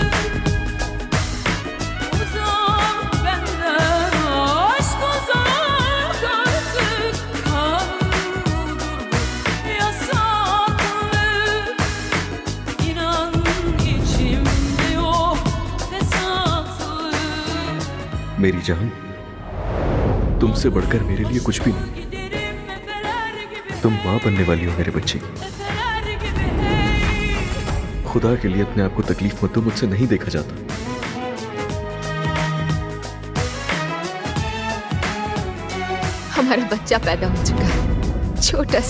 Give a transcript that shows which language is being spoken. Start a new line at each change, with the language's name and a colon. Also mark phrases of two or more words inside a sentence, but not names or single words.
Turkish: Uzak benden, aşk uzak artık. Kanun yasaklı. İnan içimde yok fesatlı.
Hindi: मेरी जान, तुमसे बढ़कर मेरे लिए कुछ भी नहीं। तुम माँ बनने वाली हो मेरे बच्चे की। खुदा के लिए अपने आप को तकलीफ मत दो, मुझसे नहीं देखा जाता। हमारा बच्चा पैदा हो चुका है, छोटा सा।